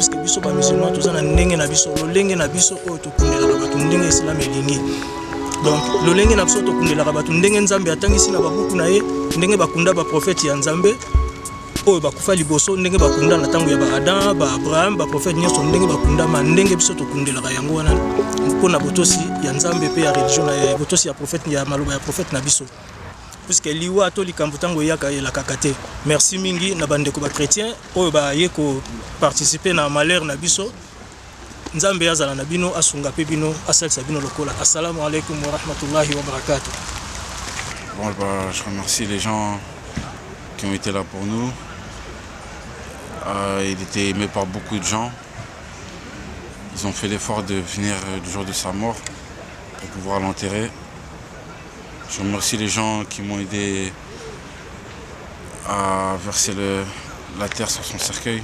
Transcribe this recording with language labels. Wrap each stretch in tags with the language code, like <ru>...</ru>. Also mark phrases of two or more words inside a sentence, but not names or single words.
<ln>puisque biso bamusulman toza na ndenge na biso lolenge na biso oyo tokundelaka bato ndenge islam elingi donc lolenge na biso tokundelaka bato ndenge Nzambe atangisi na babuku na ye ndenge bakunda baprofete ya Nzambe oyo bakufa liboso ndenge bakunda na ntango ya Adam Abraham baprofete nyonso ndenge bakundama ndenge biso tokundelaka yango wana mpona botosi ya Nzambe pe ya religion na botosi ya profete ya maloba ya profete na biso puisque liwa to likambo ntango eyaka elakaka te. Merci mingi na bandeko ba chrétien oyo baye ko participer na malheur na biso Nzambe azala na bino asunga pe bino asalisa bino lokola.</ln> <ar>السلام عليكم ورحمة الله وبركاته.</ar> <fr>Bon, je remercie les gens qui ont été là pour nous. Il était aimé par beaucoup de gens. Ils ont fait l'effort de venir le jour de sa mort pour pouvoir l'enterrer. Je remercie les gens qui m'ont aidé à verser la terre sur son cercueil.</fr>